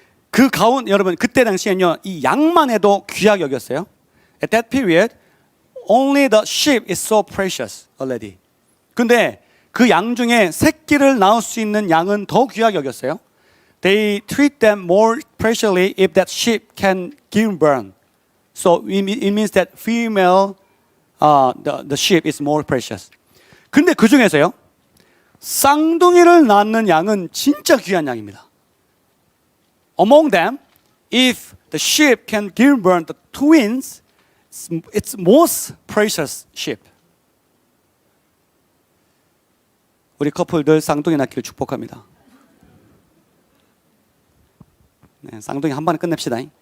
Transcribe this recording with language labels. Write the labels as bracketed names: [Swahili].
[Korean] 그 가운 여러분 그때 당시에는요 이 양만 해도 귀하게 여겼어요. [English] At that period, only the sheep is so precious already. [Korean] 근데 그 양 중에 새끼를 낳을 수 있는 양은 더 귀하게 여겼어요. [English] They treat them more preciously if that sheep can give birth. So it means that female, the sheep is more precious. [Korean] 근데 그 중에서요, 쌍둥이를 낳는 양은 진짜 귀한 양입니다. [English] Among them, if the sheep can give birth to twins, it's most precious sheep. [Korean] 우리 커플들 쌍둥이 낳기를 축복합니다. 네, 쌍둥이 한 번에 끝냅시다.